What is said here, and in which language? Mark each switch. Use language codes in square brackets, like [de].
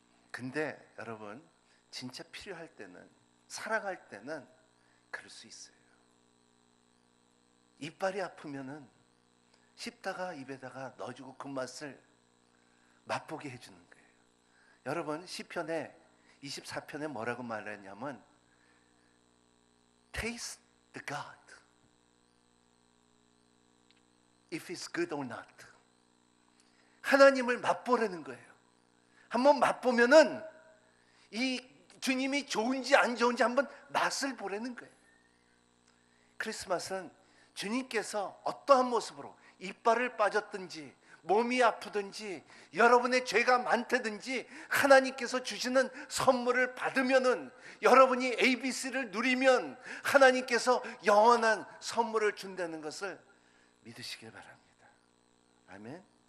[ko] 근데 여러분, 진짜 필요할 때는, 사랑할 때는 그럴 수 있어요. 이빨이 아프면은 씹다가 입에다가 넣어주고 그 맛을 맛보게 해주는 거예요. 여러분, 시편에 24편에 뭐라고 말했냐면 [en] Taste the God if it's good or not. [ko] 하나님을 맛보라는 거예요. 한번 맛보면은 이 주님이 좋은지 안 좋은지 한번 맛을 보라는 거예요. 크리스마스는 주님께서 어떠한 모습으로 이빨을 빠졌든지 몸이 아프든지 여러분의 죄가 많다든지 하나님께서 주시는 선물을 받으면은, 여러분이 ABC를 누리면 하나님께서 영원한 선물을 준다는 것을 믿으시길 바랍니다. 아멘.